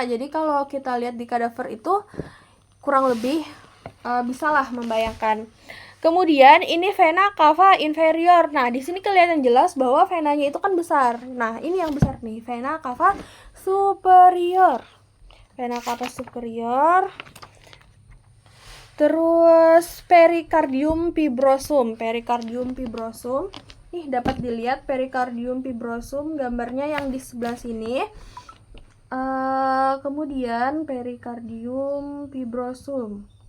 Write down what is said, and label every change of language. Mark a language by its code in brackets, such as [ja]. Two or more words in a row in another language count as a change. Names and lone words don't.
[id] Jadi kalau kita lihat di kadaver itu kurang lebih bisalah membayangkan. Kemudian ini [la] vena cava inferior. [id] Nah, di sini kelihatan jelas bahwa venanya itu kan besar. Nah, ini yang besar nih, [la] vena cava superior. Vena cava superior. [id] Terus [la] pericardium fibrosum. Pericardium fibrosum. [id] Nih dapat dilihat [la] pericardium fibrosum, [id] gambarnya yang di sebelah sini. [la] Kemudian pericardium fibrosum.